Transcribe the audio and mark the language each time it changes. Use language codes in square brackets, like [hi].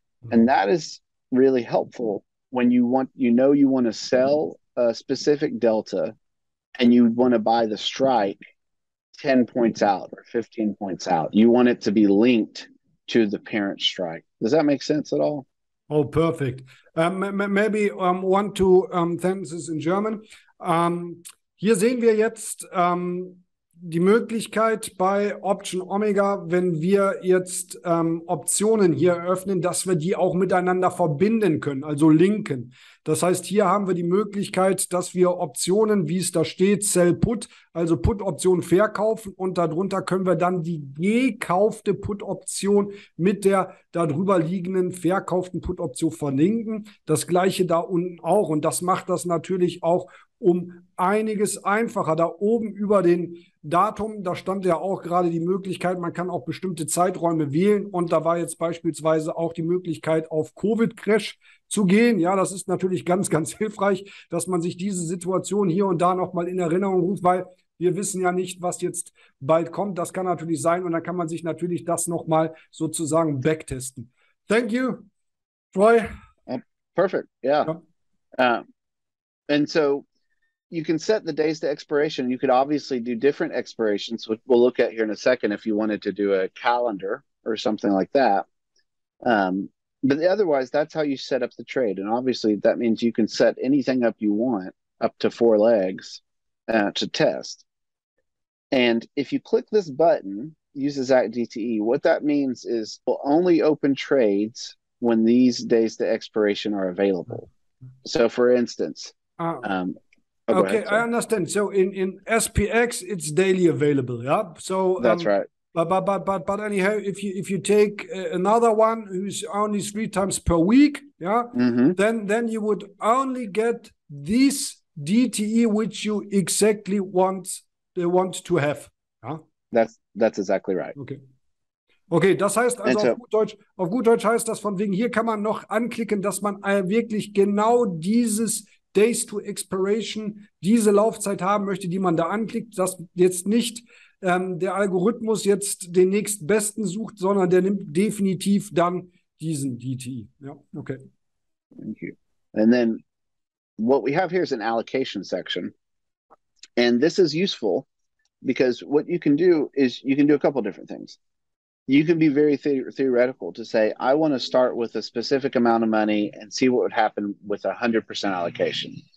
[en] And that is really helpful when you want to sell a specific delta and you want to buy the strike 10 points out or 15 points out. You want it to be linked to the parent strike. Does that make sense at all? Oh, perfect. Maybe one, two sentences in German. [de] Hier sehen wir jetzt die Möglichkeit bei Option Omega, wenn wir jetzt Optionen hier eröffnen, dass wir die auch miteinander verbinden können, also linken. Das heißt, hier haben wir die Möglichkeit, dass wir Optionen, wie es da steht, Sell Put, also Put-Option verkaufen und darunter können wir dann die gekaufte Put-Option mit der darüber liegenden verkauften Put-Option verlinken. Das gleiche da unten auch und das macht das natürlich auch um einiges einfacher. Da oben über den Datum, da stand ja auch gerade die Möglichkeit, man kann auch bestimmte Zeiträume wählen und da war jetzt beispielsweise auch die Möglichkeit, auf Covid-Crash zu gehen. Ja, das ist natürlich ganz, ganz hilfreich, dass man sich diese Situation hier und da nochmal in Erinnerung ruft, weil wir wissen ja nicht, was jetzt bald kommt. Das kann natürlich sein und dann kann man sich natürlich das nochmal sozusagen backtesten. [en] Thank you, Troy. Perfect, yeah. And so you can set the days to expiration. You could obviously do different expirations, which we'll look at here in a second if you wanted to do a calendar or something like that. But otherwise, that's how you set up the trade. And obviously, that means you can set anything up you want, up to 4 legs, to test. And if you click this button, use the Zach DTE, what that means is we'll only open trades when these days to expiration are available. So, for instance, okay, I understand. So in SPX, it's daily available, yeah. So that's right. But anyhow, if you take another one who's only 3 times per week, yeah, then you would only get this DTE which you exactly want to have. Yeah? That's exactly right. [de] Okay, das heißt also auf gut Deutsch heißt das von wegen, hier kann man noch anklicken, dass man wirklich genau dieses Days to Expiration, diese Laufzeit haben möchte, die man da anklickt, dass jetzt nicht der Algorithmus jetzt den nächstbesten sucht, sondern der nimmt definitiv dann diesen DTE. Ja, okay. [en] Thank you. And then what we have here is an allocation section. And this is useful because what you can do is you can do a couple different things. You can be very theoretical to say, I want to start with a specific amount of money and see what would happen with 100% allocation.